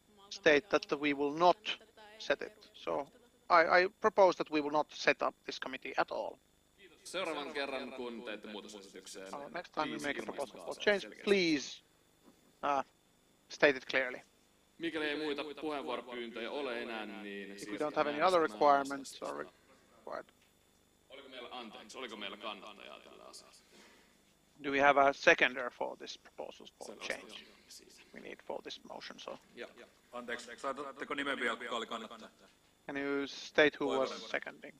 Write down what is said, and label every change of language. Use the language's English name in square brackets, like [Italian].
[English] state that we will not set it. So I propose that we will not set up this committee at all. [Finnish] Seuraavan kerran, kun teette muutosesitykseen, [English] Next time you make a proposal for change, please state it clearly. [Finnish] mikäli ei muita puheenvuoropyyntöjä ole enää, niin [English] If we don't have any other requirements or required. [Finnish] Oliko meillä kannattajaa tällä asialla? [English] Do we have a seconder for this proposal for change? We need for this motion, so. [Finnish] Anteeksi, saatatteko nimen vielä, kuka oli kannattaja? [English] Can you state who was seconding?